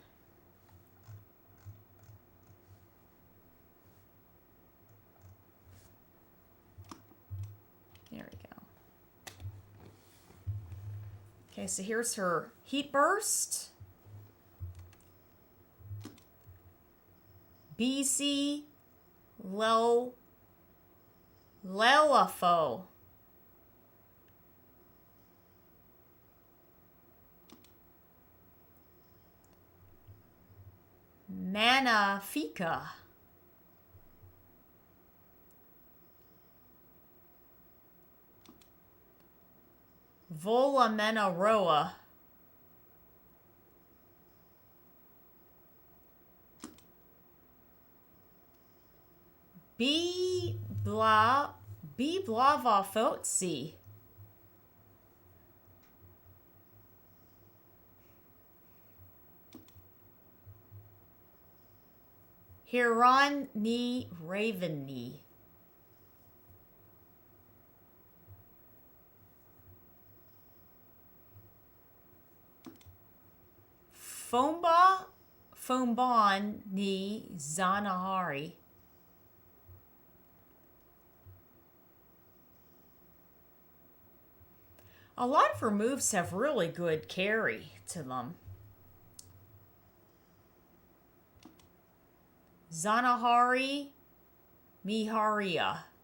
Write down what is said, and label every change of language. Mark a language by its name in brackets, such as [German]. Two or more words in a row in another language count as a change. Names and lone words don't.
[English] There we go. Okay, so here's her heat burst. BC Lelafo. Manafika. Volamena. Blava Fotsi. Hiran ni Raven ni. Fombon ni Zanahari. A lot of her moves have really good carry to them. Zanahari Miharia.